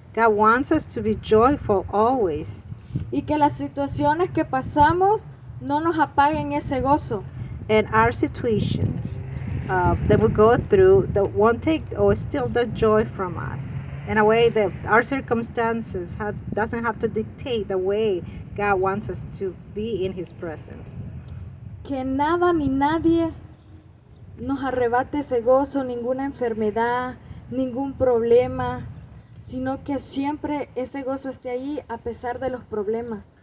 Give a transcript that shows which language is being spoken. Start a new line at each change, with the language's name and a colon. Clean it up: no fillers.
English: God wants us to be joyful always,
Spanish: y que las situaciones que pasamos no nos apaguen ese gozo.
English: and our situations that we go through that won't take or steal the joy from us. In a way that our circumstances doesn't have to dictate the way God wants us to be in His presence.
Spanish: Que nada ni nadie nos arrebate ese gozo, ninguna enfermedad, ningún problema, sino que siempre ese gozo esté ahí a pesar de los problemas.